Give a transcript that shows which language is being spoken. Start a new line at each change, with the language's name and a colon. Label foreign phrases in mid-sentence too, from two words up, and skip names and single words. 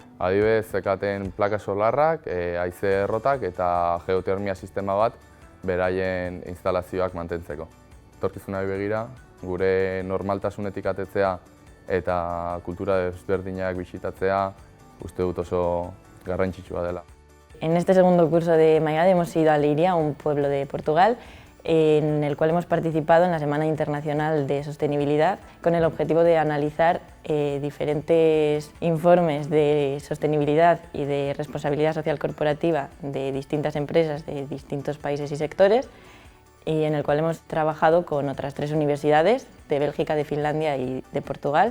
Basque: Adibidez, zekaten plaka solarrak, haize errotak eta geotermia sistema bat beraien instalazioak mantentzeko. Etorkizunari begira, gure normaltasunetik atetzea eta kultura desberdinak bisitatzea uste dut oso garrantzitsua dela.
Spanish: En este segundo curso de Maigade hemos ido a Leiria, un pueblo de Portugal, en el cual hemos participado en la Semana Internacional de Sostenibilidad con el objetivo de analizar diferentes informes de sostenibilidad y de responsabilidad social corporativa de distintas empresas de distintos países y sectores, y en el cual hemos trabajado con otras 3 universidades de Bélgica, de Finlandia y de Portugal.